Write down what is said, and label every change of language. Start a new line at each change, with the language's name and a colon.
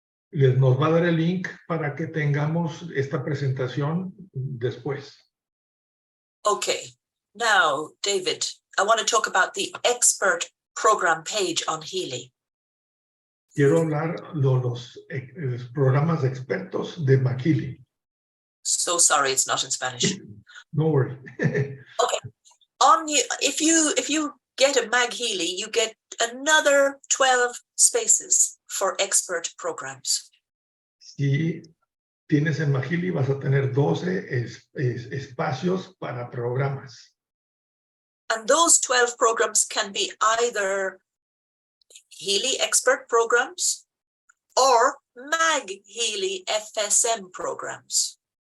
Spanish: Nos va a dar el link para que tengamos esta presentación después.
English: Okay, now, David, I want to talk about the expert program page on Healy.
Spanish: Quiero hablar de los programas de expertos de MagHealy.
English: So sorry, it's not in Spanish. No worry. Okay, if you get a MagHealy, you get another 12 spaces for expert programs.
Spanish: Si tienes en MagHealy, vas a tener 12 espacios para programas.
English: And those 12 programs can be either Healy expert programs or MagHealy FSM programs.